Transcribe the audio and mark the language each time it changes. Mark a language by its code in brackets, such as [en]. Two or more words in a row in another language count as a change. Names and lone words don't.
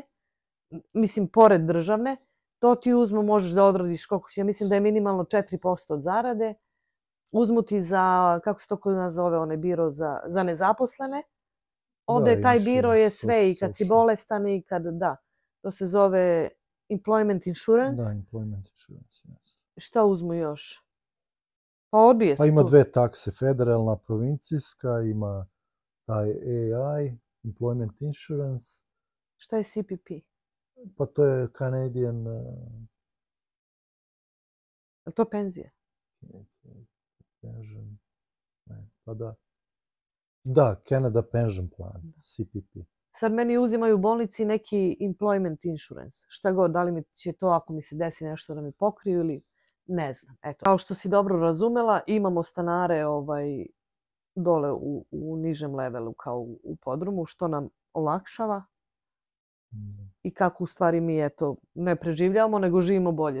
[sr] Mislim, pored državne. To ti uzmu, možeš da odradiš koliko će. Ja mislim da je minimalno 4% od zarade. Uzmu ti za, kako se to kod nas zove, onaj biro za nezaposlene. Ovdje je taj biro je sve i kad si bolestan i kad, da. To se zove [en] employment insurance. Da, employment insurance, yes. [sr] Šta uzmu još? Pa odbije se. Pa ima dve takse, federalna, provincijska, ima taj AI, [en] employment insurance. [sr] Šta je CPP? Pa to je Canadian... Je to penzija? Pension. Ne, pa da. Da, Canada Pension Plan, CPP. Sad meni uzimaju u bolnici neki [en] employment insurance. [sr] Šta god, da li mi će to ako mi se desi nešto da mi pokriju ili ne znam. Eto. Kao što si dobro razumela, imamo stanare dole u nižem levelu kao u podrumu, što nam olakšava. I kako u stvari mi eto ne preživljavamo, nego živimo bolje.